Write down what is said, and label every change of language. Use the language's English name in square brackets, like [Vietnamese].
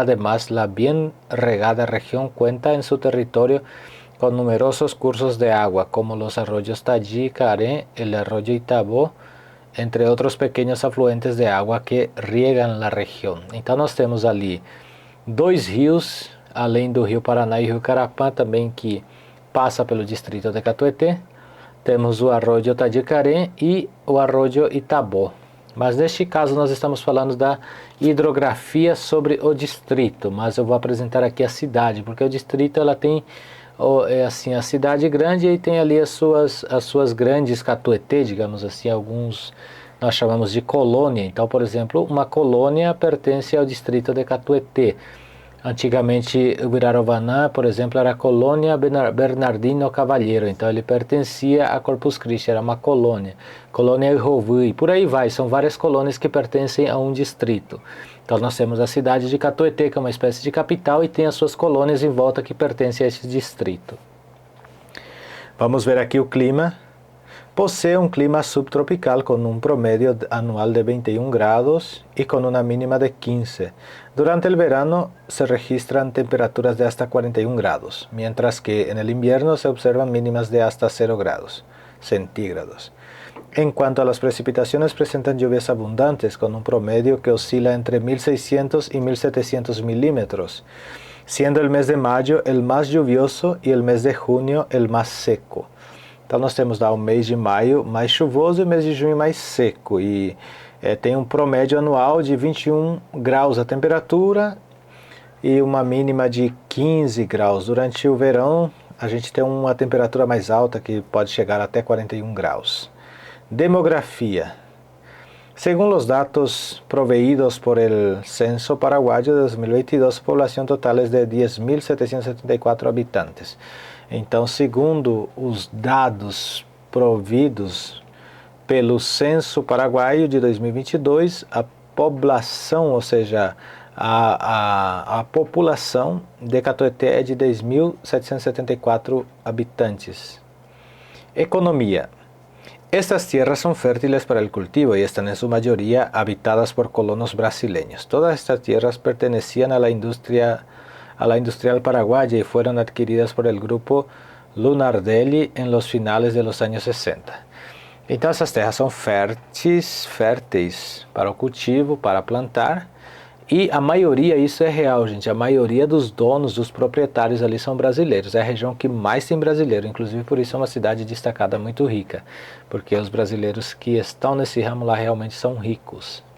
[Spanish] Además, la bien regada región cuenta en su territorio con numerosos cursos de agua, como los arroyos Tají, Caré, el arroyo Itabó, entre otros pequeños afluentes de agua que riegan la região. [Portuguese] Então nós temos ali dois rios, além do rio Paraná e o rio Carapá, também que passa pelo distrito de Catuete. Temos o arroyo Tajicaré e o arroyo Itabó. Mas neste caso nós estamos falando da hidrografia sobre o distrito, mas eu vou apresentar aqui a cidade, porque o distrito ela tem assim, a cidade grande e tem ali as suas grandes Catuete, digamos assim, alguns nós chamamos de colônia. Então, por exemplo, uma colônia pertence ao distrito de Catuete. Antigamente, o Uiraravaná, por exemplo, era a colônia Bernardino Cavalheiro, então ele pertencia a Corpus Christi, era uma colônia. Colônia Irovi, por aí vai, são várias colônias que pertencem a um distrito. Então nós temos a cidade de Catuete, que é uma espécie de capital, e tem as suas colônias em volta que pertencem a esse distrito. Vamos ver aqui o clima. [Spanish] Posee un clima subtropical con un promedio anual de 21 grados y con una mínima de 15. Durante el verano se registran temperaturas de hasta 41 grados, mientras que en el invierno se observan mínimas de hasta 0 grados centígrados. En cuanto a las precipitaciones, presentan lluvias abundantes con un promedio que oscila entre 1.600 y 1.700 milímetros, siendo el mes de mayo el más lluvioso y el mes de junio el más seco. [Portuguese] Então nós temos lá o mês de maio mais chuvoso e o mês de junho mais seco. E tem um promédio anual de 21 graus a temperatura e uma mínima de 15 graus. Durante o verão a gente tem uma temperatura mais alta que pode chegar até 41 graus. Demografia. [Spanish] Según los datos proveídos por el Censo Paraguayo de 2022, su población total es de 10.774 habitantes. [Portuguese] Então, segundo os dados providos pelo Censo Paraguaio de 2022, a população, ou seja, a população de Catuete é de 10.774 habitantes. Economia. [Spanish] Estas tierras son fértiles para el cultivo y están en su mayoría habitadas por colonos brasileños. Todas estas tierras pertenecían a la industrial paraguaya y fueron adquiridas por el grupo Lunardelli en los finales de los años 60. [Portuguese] Então essas terras são férteis para o cultivo, para plantar, e a maioria, isso é real, gente, a maioria dos donos, dos proprietários ali são brasileiros. É a região que mais tem brasileiro, inclusive por isso é uma cidade destacada, muito rica, porque os brasileiros que estão nesse ramo lá realmente são ricos.